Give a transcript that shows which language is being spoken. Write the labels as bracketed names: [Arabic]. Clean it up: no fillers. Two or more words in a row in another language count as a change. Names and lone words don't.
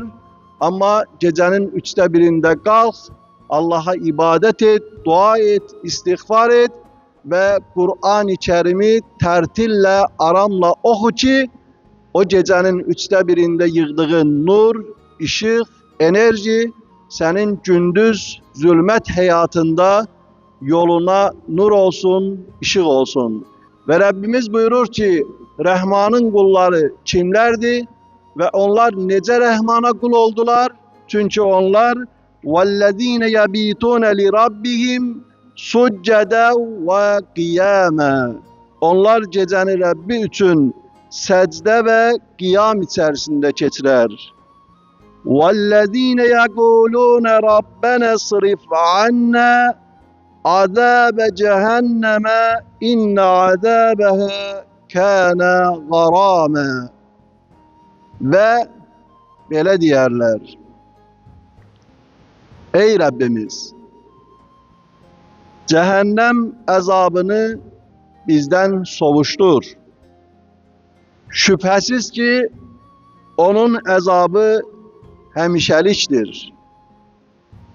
[Turkish] Ama gecenin 1/3 kalk, Allah'a ibadet et, dua et, istiğfar et ve Kur'an-ı Kerim'i tertille, aramla oku ki o gecenin 1/3 yığdığın nur, ışık, enerji senin gündüz zulmet hayatında yoluna nur olsun, ışık olsun. Ve Rabbimiz buyurur ki Rahman'ın kulları kimlerdi? Ve onlar nece Rahman'a kul oldular? Çünkü onlar [Arabic] وَالَّذ۪ينَ يَب۪يتُونَ لِرَبِّهِمْ سُجَّدًا وَقِيَامًا. [Turkish] Onlar gecəni Rabbi için secde ve kıyam içerisinde geçirer. [Arabic] وَالَّذ۪ينَ يَقُولُونَ رَبَّنَا اصْرِفْ عَنَّا عَذَابَ جَهَنَّمَ اِنَّ عَذَابَهَا كَانَ غَرَامًا. [Turkish] Ve böyle diyerler: ey Rabbimiz, cehennem azabını bizden sovuştur. Şüphesiz ki onun azabı hemişeliktir.